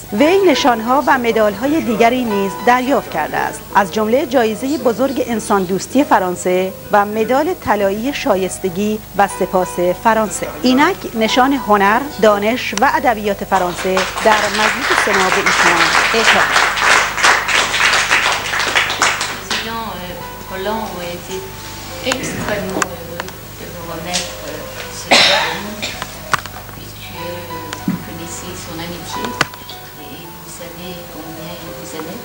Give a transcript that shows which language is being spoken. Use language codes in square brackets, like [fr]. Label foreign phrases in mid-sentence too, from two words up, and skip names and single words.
[fa] وی نشانها و مدال‌های دیگری نیز دریافت کرده است، از جمله جایزه بزرگ انسان دوستی فرانسه و مدال طلایی شایستگی و سپاس فرانسه. اینک نشان هنر، دانش و ادبیات فرانسه در مجلس سنا به ایشان اعطا شد. [fr] Roland ont été extrêmement heureux de nous remettre ce diplôme. connaissez son amitié et vous savez combien il vous aimait.